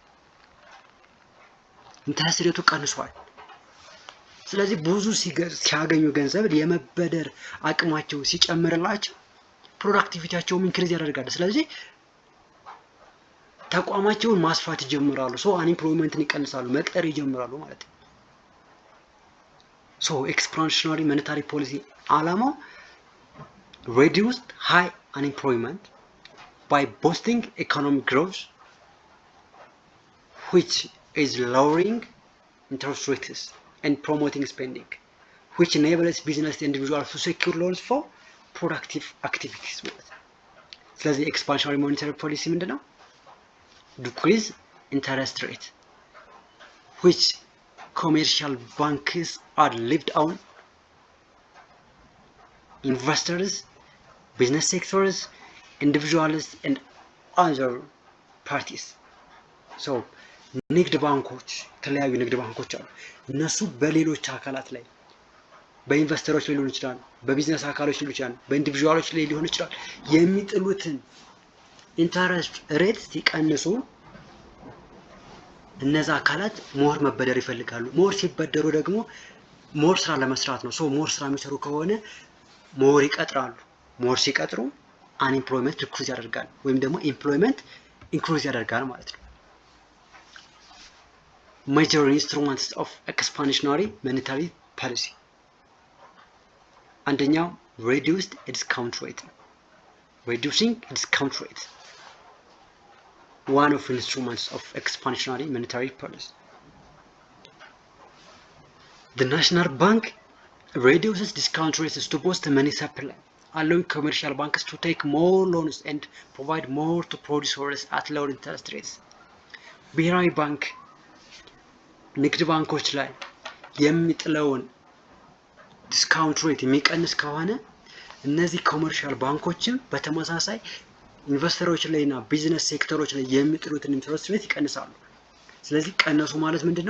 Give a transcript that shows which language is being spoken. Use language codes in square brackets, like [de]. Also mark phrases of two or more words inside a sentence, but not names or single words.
[en] interest rate [am] ቀንሷል። ስለዚህ ብዙ ሲያገኙ ገንዘብ የመበደር አቅማቸው ሲጨምርላቸው ፕሮዳክቲቪቲያቸውም ኢንክሪዝ ያደርጋል። ስለዚህ ተቋማቸውን ማስፋት ይጀምራሉ። ሶ አንኢምፕሎይመንትን ይቀንሳሉ፣ መቅጠር ይጀምራሉ ማለት ነው። ሶ [en] expansionary monetary policy ዓላማው reduced high unemployment by boosting economic growth, which is lowering interest rates and promoting spending, which enables business individuals to secure loans for productive activities. [am] ስለዚህ [en] expansionary monetary policy [am] ምንድነው? [en] decrease interest rate, which commercial banks are lived on investors, business sectors, individuals and other parties. [am] So ንግድ ባንኮች የተለያዩ ንግድ ባንኮች አሉ። እነሱ በሌሎች አካላት ላይ በኢንቨስተሮች ላይ ሊሆን ይችላል፣ በቢዝነስ አካሎች ሊሆን ይችላል፣ በኢንዲቪጁዋሎች ላይ ሊሆን ይችላል የሚጥሉትን [en] interest rate [am] ሲቀንሱ እነዛ አካላት ሞር መበደር ይፈልጋሉ። ሞር ሲበደሩ ደግሞ ሞር ስራ ለመስራት ነው። ሶ ሞር ስራ የሚሰሩ ከሆነ ሞር ይቀጥራሉ። ሞር ሲቀጥሩ አንኢምፕሎይመንት ዲክሪዝ ያደርጋል ወይም ደግሞ ኢምፕሎይመንት ኢንክሪዝ ያደርጋል ማለት ነው። [en] major instruments of expansionary monetary policy አንደኛው reduced discount rate, reducing discount rate, one of instruments of expansionary monetary policy. The National Bank reduces discount rates to boost money supply, allowing commercial banks to take more loans and provide more to producers at lower interest rates. [am] ብሔራዊ ባንክ ንግድ ባንኮች ላይ የሚጥለውን [en] discount rate [am] የሚቀንስ ከሆነ እነዚህ [en] commercial banks [am] በተመሳሳይ ኢንቨስተሮች ላይና [en] business sectors [am] ላይ የሚጥሉትን [en] interest rate [am] ይቀንሳሉ። ስለዚህ ቀነሱ ማለት ምንድነው?